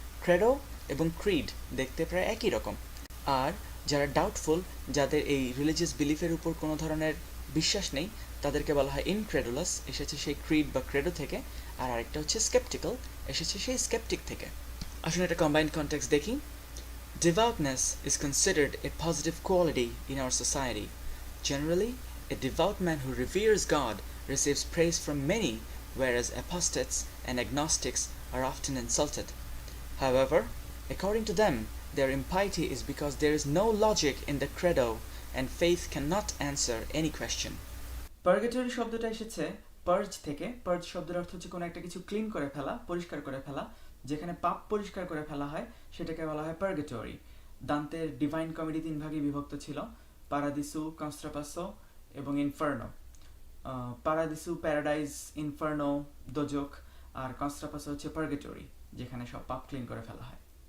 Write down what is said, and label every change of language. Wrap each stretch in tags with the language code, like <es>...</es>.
<bn>Credo এবং Creed দেখতে প্রায় একই রকম। আর যারা ডাউটফুল, যাদের এই রিলিজিয়াস বিলিফের উপর কোনো ধরনের বিশ্বাস নেই, তাদেরকে বলা হয় ইনক্রেডুলাস, এসেছে সেই ক্রিড বা ক্রেডো থেকে। আর আরেকটা হচ্ছে স্কেপটিক্যাল, এসেছে সেই স্কেপটিক থেকে। আসলে একটা কম্বাইন্ড কনটেক্সট দেখি।</bn> <en>Devoutness is considered a positive quality in our society. Generally, a devout man who reveres God receives praise from many, whereas apostates and agnostics are often insulted. However, according to them, their impiety is because there is no logic in the credo and faith cannot answer any question.</en> <bn>Purgatory শব্দটা এসেছে purge থেকে। Purge শব্দের অর্থ হচ্ছে কোনো একটা কিছু clean করে ফেলা, পরিষ্কার করে ফেলা। যেখানে পাপ পরিষ্কার করে ফেলা হয় সেটাকে বলা হয় পার্গেটরি। দান্তের ডিভাইন কমেডি 3 ভাগে বিভক্ত ছিল: পারাদিসু, কনস্ট্রাপাসো এবং ইনফার্নো। পারাদিসু প্যারাডাইজ, ইনফার্নো দোজক, আর কনস্ট্রাপাসো হচ্ছে পার্গেটরি, যেখানে সব পাপ ক্লিন করে ফেলা হয়।</bn>